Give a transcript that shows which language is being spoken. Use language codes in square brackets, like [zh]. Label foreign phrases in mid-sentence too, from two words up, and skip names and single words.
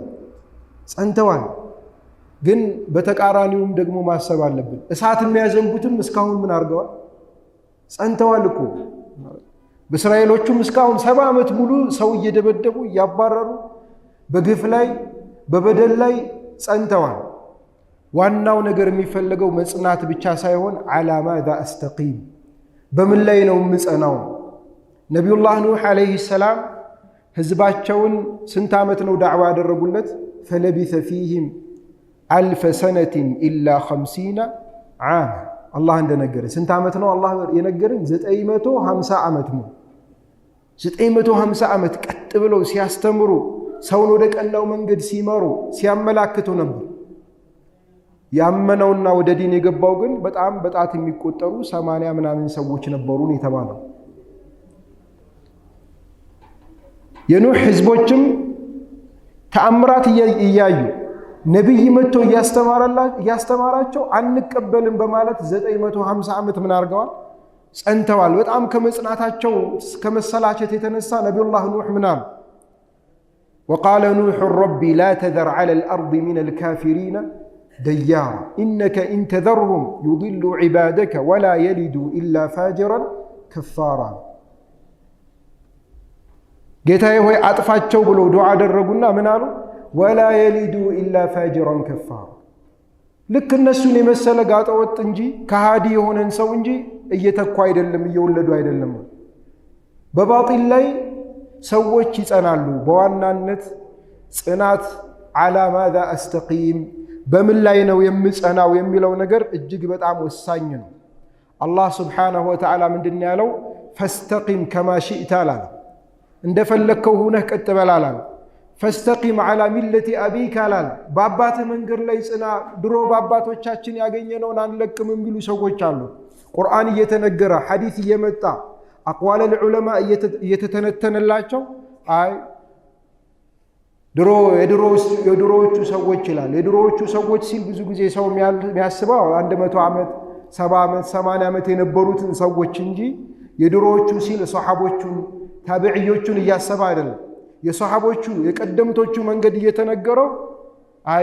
[am] ጸንተዋል። ግን በተቃራኒውም ደግሞ ማሰብ አለብን። እሳት የሚያዘንቡትም እስካሁን ምን አድርገዋል? ጸንተዋል እኮ። በእስራኤሎቹም እስካሁን 70 ዓመት ሙሉ ሰው እየደበደቡ እያባረሩ በግፍ ላይ በበደል ላይ ጸንተዋል። ዋናው ነገር የሚፈልገው መጽናት ብቻ ሳይሆን ዓላማ [ar] ذا استقيم [am] በምን ላይ ነው ምጸናው? ነብዩላህ ኑህ አለይሂ ሰላም ህዝባቸውን ስንት ዓመት ነው ዳዕዋ ያደረጉለት? [ar] فلبث فيهم 1000 سنة إلا 50 عام [am] አላህ እንደነገረን ስንት ዓመት ነው አላህ የነገረን? 950 ዓመት ነው። 950 ዓመት ቀጥ ብለው ሲያስተምሩ ሰውን ወደ ቀናው መንገድ ሲመሩ ሲያመላክቱ ነበር። ያመነውና ወደ ዲን የገባው ግን በጣም በጣት የሚቆጠሩ 80 ምናምን ሰዎች ነበሩን የተባለው። የኑህ ህዝቦችም ተአምራት እያዩ ነብይ መጥቶ ያስተማራቸው አንቀበልም በማለት 950 ዓመት ምን አርገዋል ጸንተዋል። በጣም ከመጽናታቸው ከመሰላቸት የተነሳ ነብዩላህ ኑህ ምን አሉ? [ar] وقال نوح ربي لا تذر على الأرض من الكافرين ديارا إنك إن تذرهم يضلوا عبادك ولا يلدوا إلا فاجرا كفارا [am] ጌታዬ ሆይ አጥፋቸው ብለው ዱዓ አደረጉና ምን አሉ? [ar] ولا يلدوا إلا فاجرا كفارا [am] ልክ እነሱን የመሰለ ጋጠወጥ እንጂ ከሃዲ የሆነን ሰው እንጂ እየተኩ አይደለም እየወለዱ አይደለም። በባጢል ላይ ሰዎች ይጸናሉ። በዋናነት ጽናት [ar] على ماذا أستقيم [am] በምን ላይ ነው የምጸናው የሚለው ነገር እጅግ በጣም ወሳኝ ነው። አላህ [ar] سبحانه وتعالى [am] ምንድነው ያለው? [ar] فاستقم كما شئت [am] አላለ። እንደፈለከው ሆነህ ቀጥ በል አላለ። [ar] فاستقم على ملة أبيك [am] አላለ። በአባትህ መንገድ ላይ ጽና። ድሮ በአባቶቻችን ያገኘነውን አንለቅም የሚሉ ሰዎች አሉ። ቁርአን እየተነገረ ሐዲስ እየመጣ [ar] أقوال العلماء [am] እየተተነተነላቸው አይ የድሮዎቹ ሰዎች ይላል። የድሮዎቹ ሰዎች ሲል ብዙ ጊዜ ሰው የሚያስበው 100 ዓመት 70 ዓመት 80 ዓመት የነበሩትን ሰዎች እንጂ የድሮዎቹ ሲል ሷሐቦቹን ታቢዒዮቹን እያሰበ አይደለም። የሷሐቦቹ የቀደምቶቹ መንገድ እየተነገረው አይ